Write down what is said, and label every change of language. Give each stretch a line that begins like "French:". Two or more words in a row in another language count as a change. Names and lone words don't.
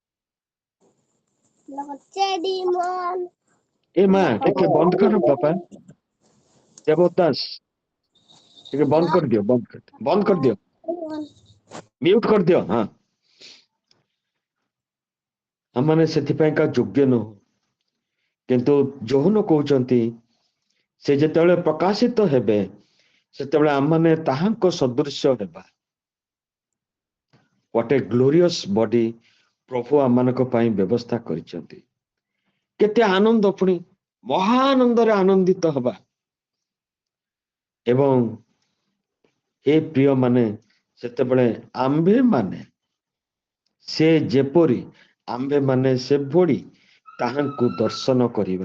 Odia: ଏ ମା ଟିକେ ବନ୍ଦ କର ବାପା, ଦେବଦାସ ଟିକେ ବନ୍ଦ କରିଦିଅ, ବନ୍ଦ କରିଦିଅ, ମ୍ୟୁଟ କରିଦିଅ। ହଁ, ଆମମାନେ ସେଥିପାଇଁକା ଯୋଗ୍ୟ ନୁହଁ, କିନ୍ତୁ ଯୋହନ କହୁଛନ୍ତି ସେ ଯେତେବେଳେ ପ୍ରକାଶିତ ହେବେ ସେତେବେଳେ ଆମମାନେ ତାହାଙ୍କ ସଦୃଶ୍ୟ ହେବା।
English: What a glorious body
Odia: ପ୍ରଭୁ ଆମମାନଙ୍କ ପାଇଁ ବ୍ୟବସ୍ଥା କରିଛନ୍ତି। କେତେ ଆନନ୍ଦ, ପୁଣି ମହାନନ୍ଦରେ ଆନନ୍ଦିତ ହବା। ଏବଂ ଏ ପ୍ରିୟ ମାନେ, ସେତେବେଳେ ଆମ୍ଭେ ମାନେ ସେ ଯେପରି ଆମ୍ଭେ ମାନେ ସେଭଳି ତାହାଙ୍କୁ ଦର୍ଶନ କରିବା।